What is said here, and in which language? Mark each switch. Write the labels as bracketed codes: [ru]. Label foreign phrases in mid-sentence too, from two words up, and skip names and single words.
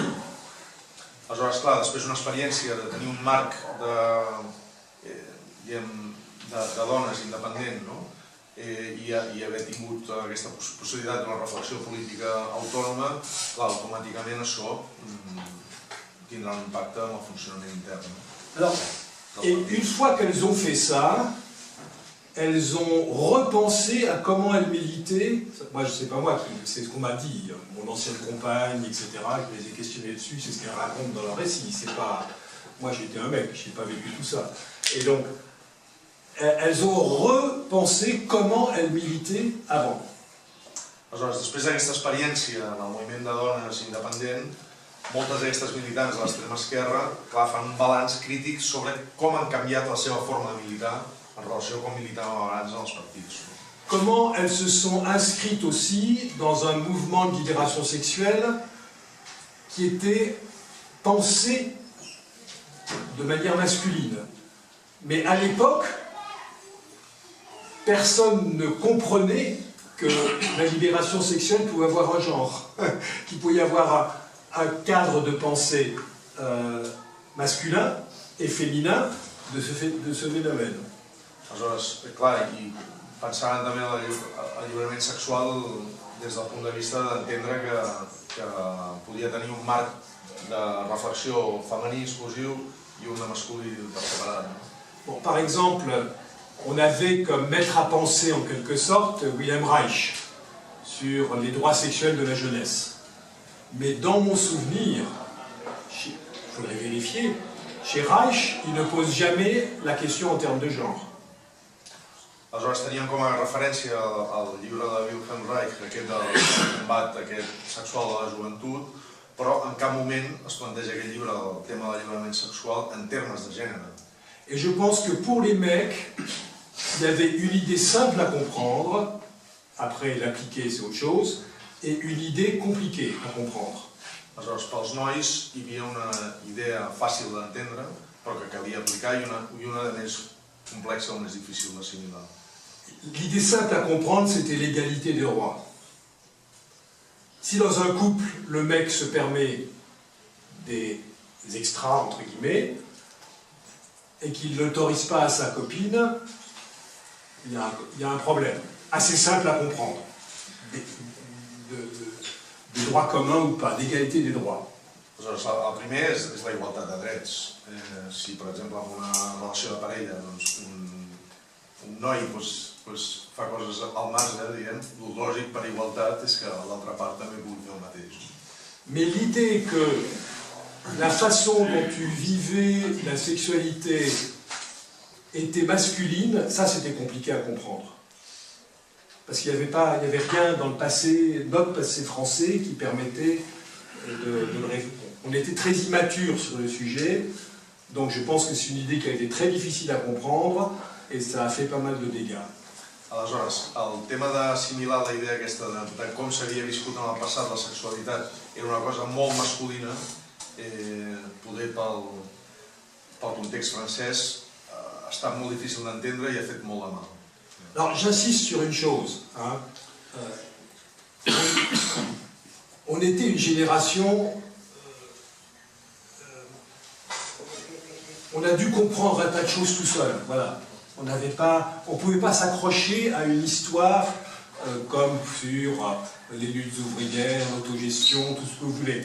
[ca] Aleshores, clar, després d'una experiència de tenir un marc de dones independent, i haver tingut aquesta possibilitat d'una reflexió política autònoma, clar, automàticament això tindrà un impacte en el funcionament intern. [fr] Alors, et une fois qu'elles ont fait ça, elles ont repensé à comment elles militaient. Moi, je ne sais pas moi, c'est ce qu'on m'a dit, mon ancienne compagne, etc., je les ai questionnés dessus, c'est ce qu'elles racontent dans leur récit. C'est pas... Moi, j'étais un mec, je n'ai pas vécu tout ça. Et donc, elles ont repensé comment elles militaient avant. [ca] Aleshores, després d'aquesta experiència en el moviment de dones independent, moltes d'aquestes militants de l'extrema esquerra, clar, fan un balanç crític sobre com han canviat la seva forma de militar en relació a com militaven abans en els partits. [fr] Comment elles se sont inscrites aussi dans un mouvement de libération sexuelle qui était pensé de manière masculine. Mais à l'époque, personne ne comprenait que la libération sexuelle pouvait avoir un genre, qu'il pouvait y avoir un cadre de pensée masculin et féminin de ce phénomène. [ca] Aleshores, clar, i pensaven també en l'alliberament sexual des del punt de vista d'entendre que podia tenir un marc de reflexió femení exclusiu i un de masculí per separat. [fr] Bon, par exemple, on avait comme maître à penser en quelque sorte Wilhelm Reich sur les droits sexuels de la jeunesse. Mais dans mon souvenir, il faudrait vérifier, chez Reich, il ne pose jamais la question en termes de genre. [ca] Aleshores teníem com a referència al llibre de Wilhelm Reich, aquest del combat sexual de la joventut, però en cap moment es planteja aquest llibre, el tema de l'alliberament sexual, en termes de gènere. [fr] Et je pense que pour les mecs, il y avait une idée simple à comprendre, après l'appliquer c'est autre chose, et une idée compliquée à comprendre. [ca] Aleshores, pels nois hi havia una idea fàcil d'entendre, però que calia aplicar, i una de més complexa o més difícil d'assimilar. [fr] L'idée simple à comprendre, c'était l'égalité des droits. Si dans un couple, le mec se permet des extras, entre guillemets, et qu'il ne l'autorise pas à sa copine, il y a un problème. Assez simple à comprendre. De droits communs ou pas, d'égalité des droits. [ca] Aleshores, el primer és la igualtat de drets. Si, per exemple, en una relació de parella, un noi fa coses al marge, diguem, el lògic per igualtat és que l'altra part també pugui fer el mateix. [fr] Mais l'idée que la façon dont tu vivais la sexualité était masculine, ça c'était compliqué à comprendre. Parce qu'il n'y avait rien dans le passé, notre passé français, qui permettait de le résoudre. On était très immature sur le sujet, donc je pense que c'est une idée qui a été très difficile à comprendre, et ça a fait pas mal de dégâts. [ca] Aleshores, el tema d'assimilar la idea aquesta de com s'havia viscut en el passat la sexualitat era una cosa molt masculina, poder pel context francès ha estat molt difícil d'entendre i ha fet molt de mal. [fr] Alors j'insiste sur une chose, hein. On était une génération, on a dû comprendre un tas de choses tout seul, voilà. On ne pouvait pas s'accrocher à une histoire comme sur les luttes ouvrières, l'autogestion, tout ce que vous voulez.